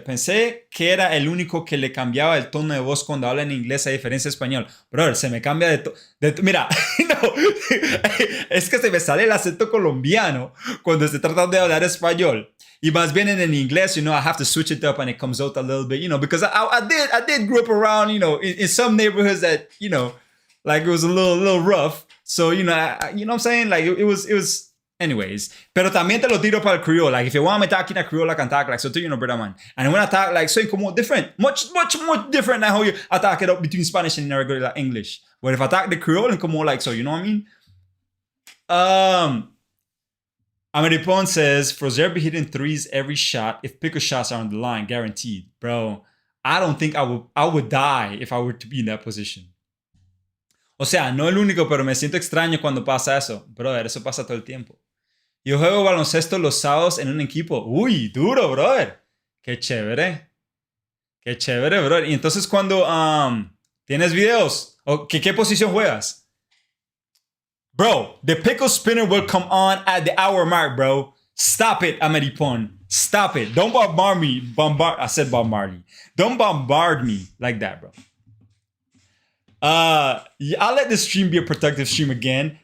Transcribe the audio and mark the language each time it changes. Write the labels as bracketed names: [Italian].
[Spanish] Pensé que era el único que le cambiaba el tono de voz cuando habla en inglés a diferencia de español. Brother, se me cambia mira, no, es que se me sale el acento colombiano cuando estoy tratando de hablar español. Y más bien en inglés, [English] I have to switch it up and it comes out a little bit, because I did grow up around, in some neighborhoods that, like it was a little rough. So, you know what I'm saying? Like it was anyways, [Spanish] pero también te lo tiro para el Creole. [English] Like, if you want me to talk in a Creole, I can talk like so too, brother man. And when I talk like so, como different, much different than how I talk it up between Spanish and regular English. But if I talk the Creole, and como like so, you know what I mean? Ameripon says, Frozer be hitting threes every shot if pickle shots are on the line, guaranteed. Bro, I don't think I would die if I were to be in that position. [Spanish] O sea, no el único, pero me siento extraño cuando pasa eso. Brother, eso pasa todo el tiempo. Yo juego baloncesto los sábados en un equipo. Uy, duro, brother. Qué chévere. Qué chévere, brother. Y entonces cuando tienes videos, ¿qué posición juegas? [English] Bro, the pickle spinner will come on at the hour mark, bro. Stop it, Ameripon. Stop it. Don't bombard me. I said bombard me. Don't bombard me like that, bro. I'll let this stream be a productive stream again.